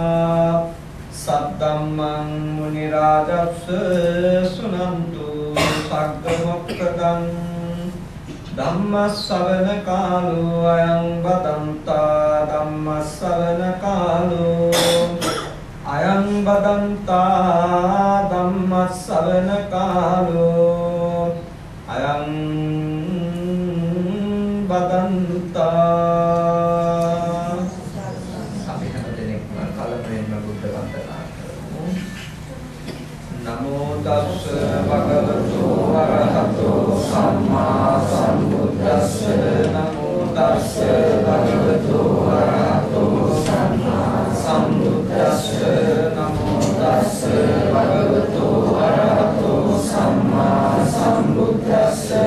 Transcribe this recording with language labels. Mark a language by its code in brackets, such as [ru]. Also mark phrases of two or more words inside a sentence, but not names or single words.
[pi] Saddhammang munirajassa sunantu sagga mokkadam Dhammasavana kalu ayang badanta Dhammasavana kalu ayang badanta Dhammasavana kalu ayang badanta [si] අපි හැමදෙනෙක්ම කලමෙන්ම බුද්ධ වන්දනා කරමු [pi] නමෝ තස්ස භගවතු අරහතෝ සම්මා සම්බුද්දස්ස නමෝ තස්ස භගවතු අරහතෝ සම්මා සම්බුද්දස්ස නමෝ තස්ස භගවතු අරහතෝ සම්මා සම්බුද්දස්ස